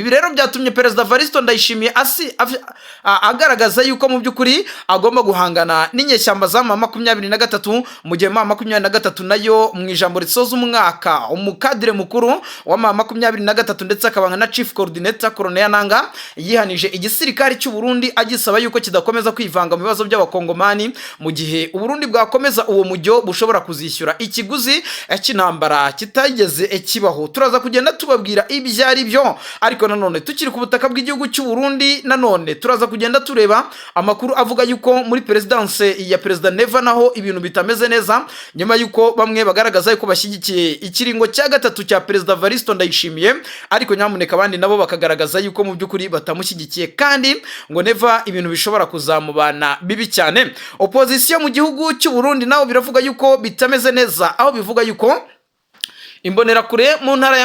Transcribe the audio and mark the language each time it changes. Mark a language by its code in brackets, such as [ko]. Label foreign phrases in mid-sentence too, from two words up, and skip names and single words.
[rw] Ibi rero byatumye President Evaristo Ndayishimiye agaragaza yuko mu byukuri agomba guhangana n'inyeshyamba za 23 mu gihe 23 nayo mu ijambo risoza umwaka umukadire mukuru wa 23 ndetse akabanga na [en] Chief Coordinator [rw] Colonel Nanga yihanije igisirikare cy'u Burundi agisaba yuko kidakomeza kwivanga mu bibazo by'abakongomani, mu gihe u Burundi bwakomeza uwo mujyo bushobora kuzishyura ikiguzi cy'intambara kitageze kibaho. Turaza kugenda tubabwira ibyari byo, ariko nanone tukiri ku butaka bw'igihugu cy'u Burundi nanone turaza kugenda tureba amakuru avuga yuko muri presidence ya President Neva naho ibintu bitameze neza nyuma yuko bamwe bagaragaza yuko bashyigikiye ikiringo cya gatatu cya President Evaristo Ndayishimiye, ariko nyamuneka abandi nabo bakagaragaza yuko mu byukuri batamushyigikiye kandi ngo Neva ibintu bishobora kuzamubana bibi cyane. Opposition mu gihugu cy'u Burundi naho biravuga yuko bitameze neza, aho bivuga yuko Imbonerakure mu ntara ya